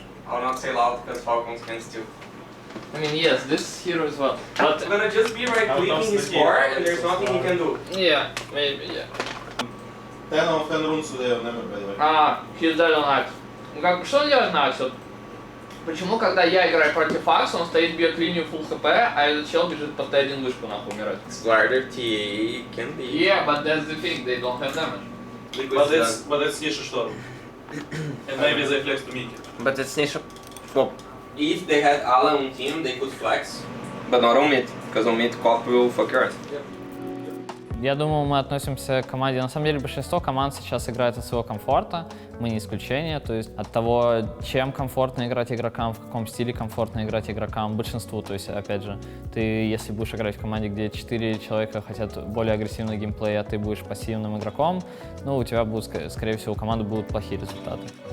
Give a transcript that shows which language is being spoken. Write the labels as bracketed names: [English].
[English] I will not say loud because Falcons can steal. I mean, yes, this hero as well. But I'm gonna just be right clicking his core and there's nothing he can do. yeah, maybe, yeah. 10 of 10 runes today on never, by the way. He's dead on Axe. [Russian] Ну как, что он делает на Axe? Почему, когда я играю против Axe, он стоит, бьет линию full хп, а этот чел бежит под Т1 вышку нахуй умирать? [English] Slider TA can be. Yeah, but that's the thing, they don't have damage. But it's Nisha Storm. And maybe they flex to Mickey. But it's Nisha. Well, if they had Ala on team, they could flex. But not on mid, because on mid Cop will fuck your ass. [Russian] Я думаю, мы относимся к команде. На самом деле, большинство команд сейчас играет от своего комфорта. Мы не исключение. То есть от того, чем комфортно играть игрокам, в каком стиле комфортно играть игрокам, большинству. То есть, опять же, ты, если будешь играть в команде, где 4 человека хотят более агрессивный геймплей, а ты будешь пассивным игроком, ну, у тебя будут, скорее всего, у команды будут плохие результаты.